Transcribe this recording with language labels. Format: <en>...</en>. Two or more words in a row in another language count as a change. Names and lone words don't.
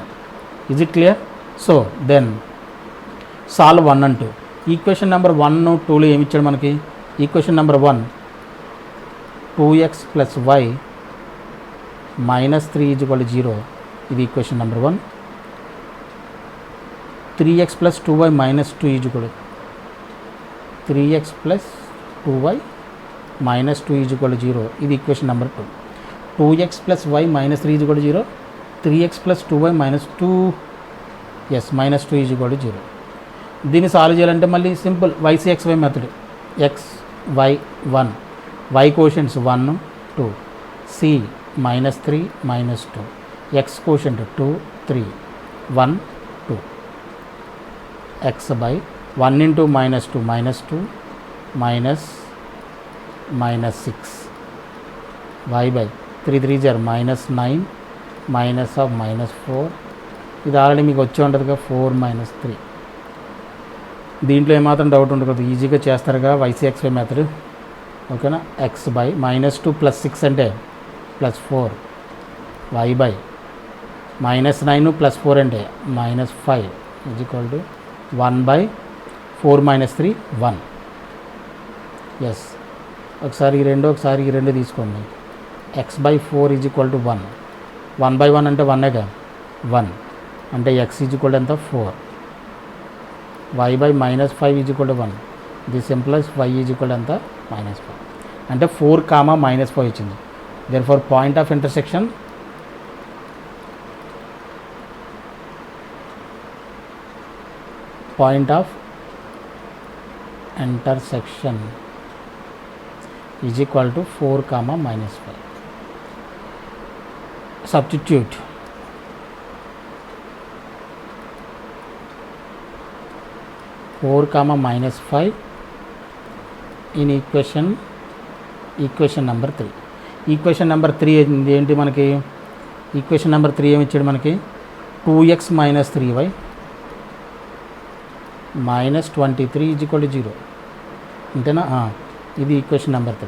<en>is it clear? so then solve 1 and 2. equation number</en> <te>1, 2లో ఏమి ఇచ్చాడు మనకి?</te> <en>equation number</en> <te>1 2x + y - 3 = 0. ఇది</te> <en>equation number</en> <te>1. 3x + 2y - 2 = 3x + 2y - 2 = 0. ఇది</te> <en>equation number</en> <te>2. 2x + y - 3 = 0. 3x + 2y - 2 -2 = 0. దీన్ని సాల్వ్ చేయాలంటే మళ్ళీ సింపుల్ YCXY మెథడ్. x y 1, y కోషంట్స్ 1 2, c -3 -2, x కోషంట్ 2 3 1 2, x by 1 × -2 -2 -6, y by 3 3 -9 -4. ఇది ఆల్రెడీ మీకు వచ్చి ఉంటుందిగా 4 - 3. దీంట్లో ఏమాత్రం డౌట్ ఉండదు కదా, ఈజీగా చేస్తారుగా YCXY మెథడ్, ఓకేనా. x by -2 + 6 అంటే +4, y by -9 + 4 అంటే -5 = 1 by 4 - 3 1. ఎస్, ఒకసారి ఈ రెండు తీసుకోండి. x/4</te> <en>is equal to</en> <te>1. 1/1 అంటే 1 కదా, 1 అంటే x</te> <en>is equal to</en> <te>ఎంత 4.</te> <en>y/-5 is equal to 1. this implies y is equal to ఎంత -5.</en> <te>అంటే 4, -5 వచ్చింది.</te> <en>therefore point of intersection is equal to 4, -5. Substitute 4, -5 in equation నెంబర్ 3. equation number</en> <te>3 ఏంటి మనకి?</te> <en>equation number</en> <te>3 ఏమి ఇచ్చాడు మనకి?</te> <en>2x - 3y -23 is equal to 0.</en> <te>అంతేనా? ఇది</te> <en>equation number</en> <te>3.</te>